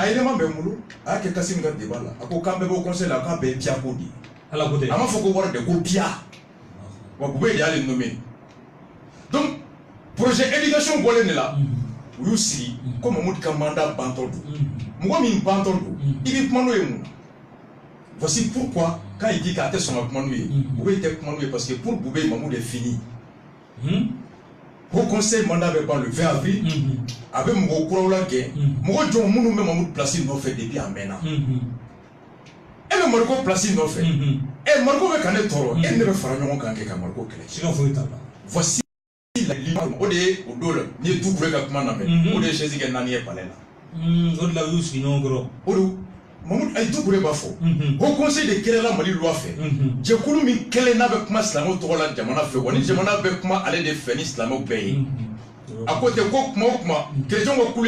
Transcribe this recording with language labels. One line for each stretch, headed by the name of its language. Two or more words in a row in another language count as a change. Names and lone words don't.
Bambara: élément bɛ n bolo, a y'a kɛ Kassim ka débat la. A ko k'an bɛɛ b'o conseil la, k'a bɛɛ ye piya ko de ye. Ala ko ten. A m'a fɔ ko wari de ko piya. Wa Boubé de y'ale nommé. Donc,
French: projet éducation
Bambara: bɔlen de la, u y'u sigi ko Mamoud ka mandat bantɔ do. Mɔgɔ min bantɔ do, i bɛ kuma n'o ye mun na?
French: Voici pourquoi quand il dit
Bambara: k'a tɛ sɔn ka kuma n'o ye, Boubé tɛ kuma n'o ye
French: parce que pour Boubé Mamoud est fini. Au conseil mandat
Bambara: bɛ ban
French: le 20 avril,
Bambara: a bɛ mɔgɔ kuraw la gɛn, mɔgɔ jɔn minnu bɛ Mamoud place nɔfɛ depuis a mɛnna. E bɛ bɛ Mariko place nɔfɛ Mariko bɛ ka ne tɔɔrɔ e ne bɛ fara ɲɔgɔn kan kɛ ka Mariko kɛlɛ siga foyi t'a la
French: voici la ligne
Bambara: o de ye o don la n'i ye Doucouré ka kuma lamɛn o de ye chaise kɛ 4 ye palais la o de la u y'u sigi ɲɔgɔn kɔrɔ o de Mamadou Ayi Doucouré b'a fɔ Haut Conseil de kɛlɛla Mali loi fɛ jɛkulu min kɛlɛ n'a bɛ kuma silamɛw tɔgɔ la jamana fɛ wa ni jamana bɛ kuma ale de fɛ ni silamɛw bɛɛ ye a ko tɛ ko kuma o kuma chrétien ka kulu ye